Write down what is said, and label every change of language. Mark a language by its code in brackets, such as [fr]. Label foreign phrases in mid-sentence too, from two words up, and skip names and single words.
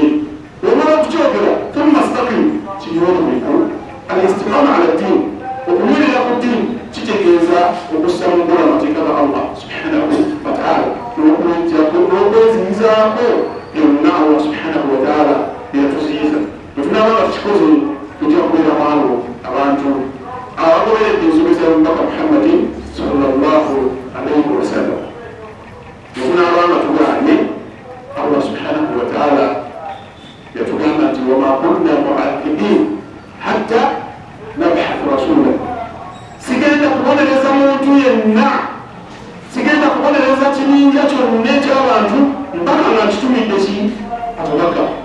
[lg] omala okukyogera [ar] ثم استقم [lg] kiyonomeku [ar] الاستقامة على الدين [lg] okunywerera ku ddin kitegeeza okussa mu nkola amateeka ga Allah [ar] سبحانه وتعالى [lg] n'okweziyizaako byonna Allah [ar] سبحانه وتعالى [lg] byeyatuziyiza bwetunaba nga tukikoze tujja kubeera maalo abantu abagoberedde ensomesa y'omubaka Muhammadin [ar] صلى الله عليه وسلم [lg] bwetunaba nga tugaanye Allah [ar] سبحانه وتعالى [lg] yatugamba nti [ar] وما كنا معذبين حتى نبعث رسولا [lg] sigenda kubonereza muntu yenna sigenda kubonereza kininja kyonna eky'abantu mpaka nga nkitumidde ki abubaka